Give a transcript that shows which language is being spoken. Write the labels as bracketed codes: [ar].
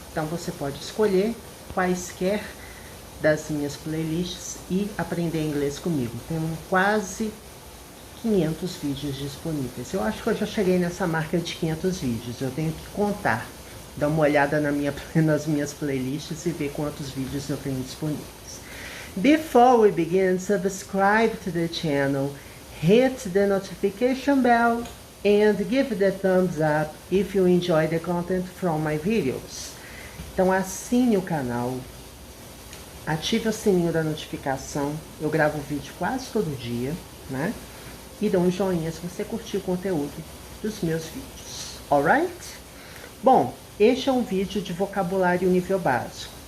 [pt] Então você pode escolher quaisquer das minhas playlists e aprender inglês comigo. Tenho quase 500 vídeos disponíveis. Eu acho que eu já cheguei nessa marca de 500 vídeos. Eu tenho que contar, dar uma olhada nas minhas playlists e ver quantos vídeos eu tenho disponíveis. [en] Before we begin, subscribe to the channel, hit the notification bell, and give the thumbs up if you enjoy the content from my videos. [pt] Então assine o canal, ative o sininho da notificação. Eu gravo vídeo quase todo dia, né? E dá um joinha se você curtir o conteúdo dos meus vídeos, alright? Bom, este é um vídeo de vocabulário nível básico.